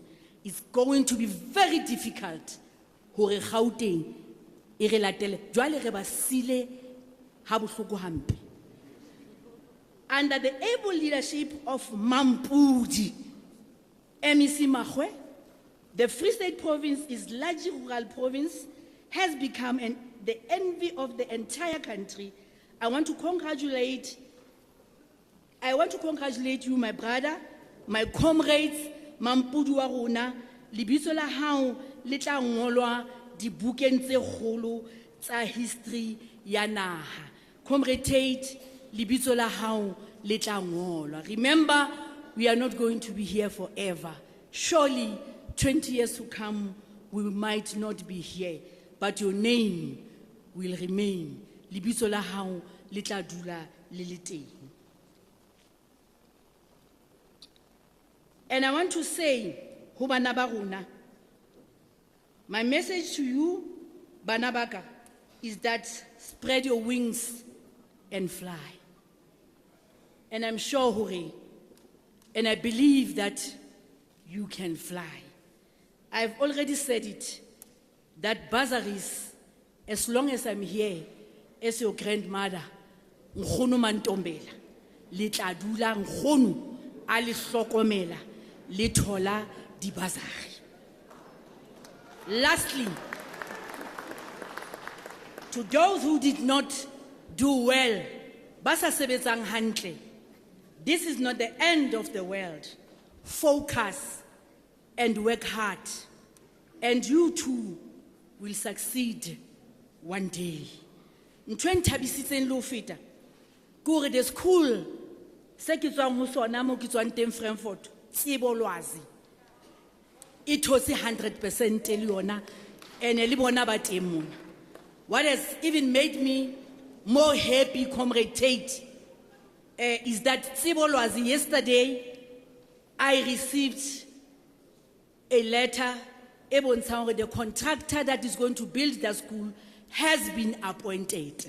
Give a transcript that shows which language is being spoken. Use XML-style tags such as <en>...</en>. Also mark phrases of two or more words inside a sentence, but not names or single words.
<en>It's going to be very difficult. Under the able leadership of Mampudi, MEC Mahwe, the Free State province is largely rural province, has become the envy of the entire country. I want to congratulate you, my brother, my comrades,</en> <st>Mampudi wa rona, lebitso la hao le tla ngolwa dibukeng tse kgolo tsa history ya naha. Comrade Tate, lebitso la hao le tla ngolwa.</st> <en>Remember, we are not going to be here forever. Surely, 20 years to come, we might not be here, but your name will remain.</en> <st>Lebitso la hao le tla dula le le teng.</st> <en>And I want to say,</en> <st>ho bana ba rona,</st> <en>My message to you, Banabaka, is that spread your wings and fly. And I'm sure, Hore, and I believe that you can fly. I've already said it, that bursaries, as long as I'm here, as your grandmother,</en> <st>Nkgono Mantombela, le tla dula nkgono a le hlokomela le thola di bursary.</st> <en>Lastly, to those who did not do well,</en> <st>ba sa sebetsang hantle,</st> <en>this is not the end of the world. Focus and work hard, and you too will succeed one day.</en> <st>Ntho e nthabisitseng le ho feta ke hore</st> <en>the school</en> <st>se ke tswang ho sona mo ke tswang teng Frankfurt, Tsibolwazi, e thotse 100% le yona ene le bona ba teng mona.</st> <en>What has even made me more happy, Comrade Tate, is that Tsibolwazi, yesterday I received a letter about the contractor that is going to build the school has been appointed.</en>